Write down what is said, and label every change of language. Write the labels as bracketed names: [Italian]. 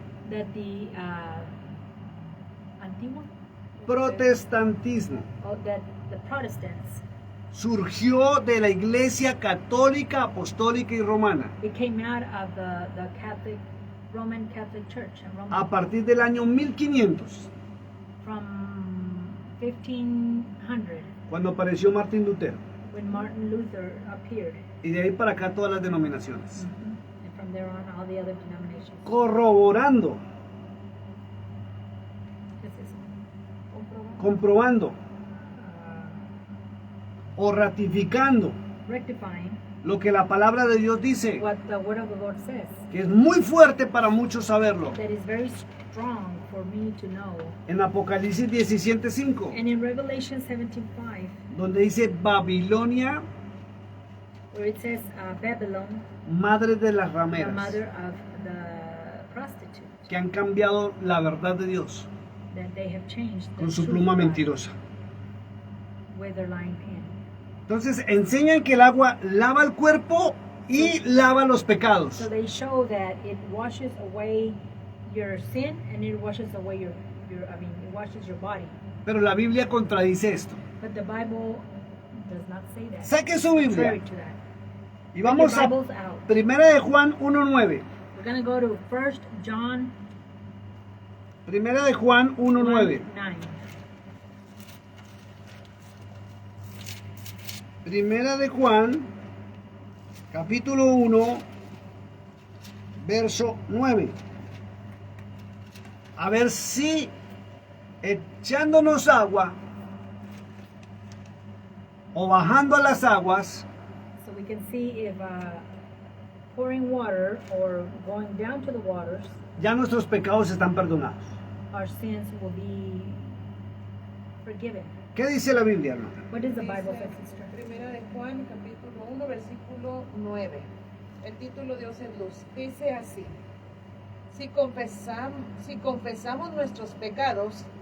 [English] that the Antiguo, or that the Protestants, [Spanish] surgió de la Iglesia católica, apostólica y romana [English] it came out of the Roman Catholic Church and Roman, [Spanish] a partir del año 1500, [English] from 1500 [Spanish] cuando apareció Martín Lutero, [English] when Martin Luther appeared, [Spanish] y de ahí para acá todas las denominaciones, [English] and from there on all the other denominations. [Spanish] corroborando, ¿Qué es eso? comprobando o ratificando [English] Rectifying [Spanish] lo que la palabra de Dios dice, [English] what the Word of the Lord says. [Spanish] que es muy fuerte para muchos saberlo. [English] That is very strong for me to know. [Spanish] En Apocalipsis 17:5, [English] And in Revelation 17:5, [Spanish] donde dice Babilonia, [English] where it says Babylon, [Spanish] madre de las [English] the [Spanish] rameras, [English] mother of the prostitute, [Spanish] que han cambiado la verdad de Dios [English] that they have changed the [Spanish] con su [English] truth [Spanish] pluma [English] of God [Spanish] mentirosa. [English] with their lying pen. [Spanish] Entonces enseñan que el agua lava el cuerpo y lava los [English] So [Spanish] pecados. [English] they show that it washes away your sin and it washes away it washes your body. [Spanish] Pero la Biblia contradice esto. [English] But the Bible does not say that. [Spanish] Saque su [English] Contrary [Spanish] Biblia [English] to that. [Spanish] y vamos a [English] Bibles out. [Spanish] Primera de Juan 1:9. [English] We're going to go to 1 John [Spanish] Primera de Juan 1:9. [English] 9. [Spanish] Primera de Juan, capítulo 1, verso 9. A ver si echándonos agua o bajando a las aguas, [English] So we can see if pouring water or going down to the waters, [Spanish] ya nuestros pecados están perdonados. [English] our sins will be forgiven. [Spanish] ¿Qué dice la Biblia, hermano? [English] What does the [Spanish] Dice, [English] Bible say, sister? [Spanish] Primera de Juan, capítulo 1, versículo 9. El título Dios es luz. Dice así: si confesamos nuestros pecados,